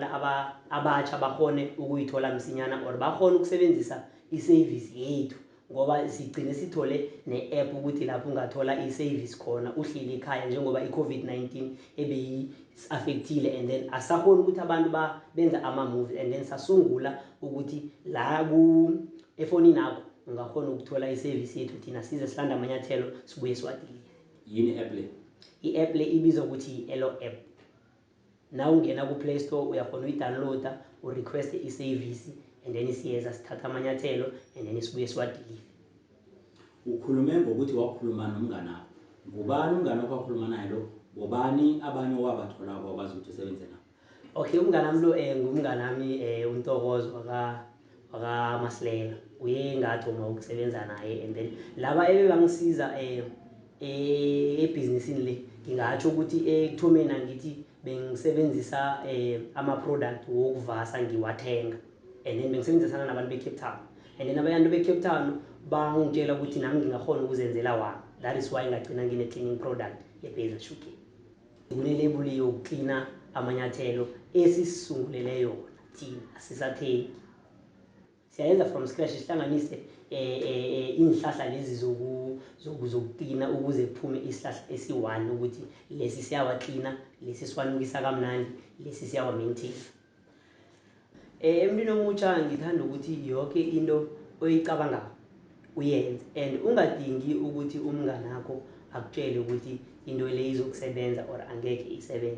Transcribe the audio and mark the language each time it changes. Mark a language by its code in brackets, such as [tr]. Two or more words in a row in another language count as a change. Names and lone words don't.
[zu] abatsha bakhone ukuyithola msinyana or bakhone ukusebenzisa isevisi yethu ngoba sigcine sithole ne-app ukuthi lapho ungathola isevisi khona uhleli ekhaya njengoba i-COVID-19 ebeyi-affectile [en] and then [zu] asakhona ukuthi abantu benza ama-movie [en] and then [zu] sasungula ukuthi la efonini yakho ungakhona ukuthola isevisi yethu thina size silanda amanyathelo sibuye siwadilive. Yini app le? I-app le ibizwa ukuthi i-Elo app. Na ungena ku-Play Store uyakhona uyidownloada urequeste isevisi [en] and then [zu] siyeza sithatha amanyathelo [en] and then [zu] sibuye siwadilive. Ukhulume ngokuthi wakhuluma nomngane wakho. Ngubani umngane wakho wakhuluma naye lo? Bobani abanye owabathola akwazi ukuthi usebenze nabo? Okay, umngane wami lo ngumngane wami uNtokozo wakaMasilela. Uye ngathoma ukusebenza naye [en] and then [zu] laba ebebangisiza ebhizinisini le ngingatsho ukuthi ekuthomeni ngithi bengisebenzisa ama-product wokuvasa ngiwathenga [en] and then [zu] bengisebenzisana nabantu be-Cape Town [en] and then [zu] abantu be-Cape Town bangitshela ukuthi nami ngingakhona ukuzenzela wami. [en] That is why [zu] ngagcina ngine-cleaning product ye-Base Shuke. Kunelebuli yokuklina amanyathelo esisungulele yona thina asisathengi. Siyayenza [en] from scratch [zu] sihlanganise inhlahla lezi zokuklina ukuze kuphume isihlahla esi-1 ukuthi lesi siyawaklina lesi siwanukisa kamnandi lesi siyawa maintain. Emntwini omutsha ngithanda ukuthi yonke into oyicabangako uyenze and ungadingi ukuthi umngane wakho akutshele ukuthi into le izokusebenza or angeke isebenze.